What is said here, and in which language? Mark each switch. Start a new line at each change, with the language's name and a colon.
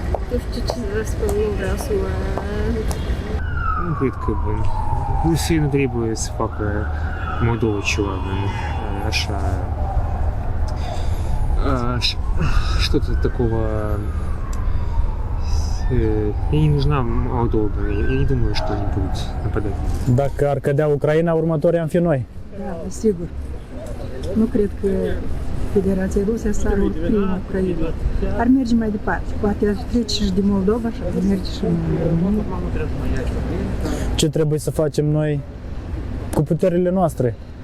Romanian: Nu știu ce să vă spun, nu vreau să mă... Nu cred că Rusia nu trebuie să facă Moldova ceva, așa,
Russian: что-то такого. Ей не нужна Молдова, я не думаю, что они будут нападать.
Romanian: Dacă ar cădea Ucraina, următorii am fi noi. Da, sigur. Nu cred că Federația Rusă s-ar opri în Ucraina. Ar merge mai departe. Poate ar trece și de Moldova și ar merge și în România. Ce trebuie să facem noi cu puterile noastre?